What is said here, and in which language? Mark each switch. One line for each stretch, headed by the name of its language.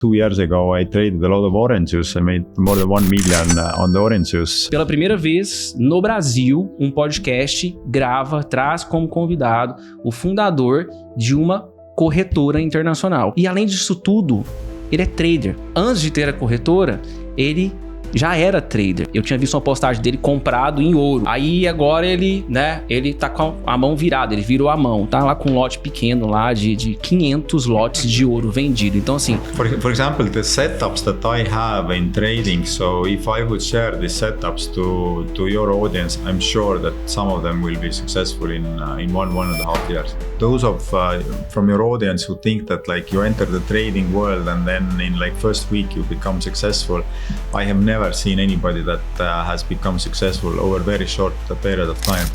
English: 2 years ago, I traded a lot of orange juice. I made more than 1 million on the orange juice.
Portuguese: Pela primeira vez no Brasil, um podcast traz como convidado o fundador de uma corretora internacional. E além disso tudo, ele é trader. Antes de ter a corretora, ele já era trader. Eu tinha visto uma postagem dele comprado em ouro. Aí agora ele tá com a mão virada, ele virou a mão. Tá lá com um lote pequeno lá de 500 lotes de ouro vendido. Então assim...
English: For example, the setups that I have in trading, so if I would share these setups to your audience, I'm sure that some of them will be successful in 1.5 years. Those from your audience who think that like you enter the trading world and then in like first week you become successful, I have never seen anybody that has become successful over a very short period of time.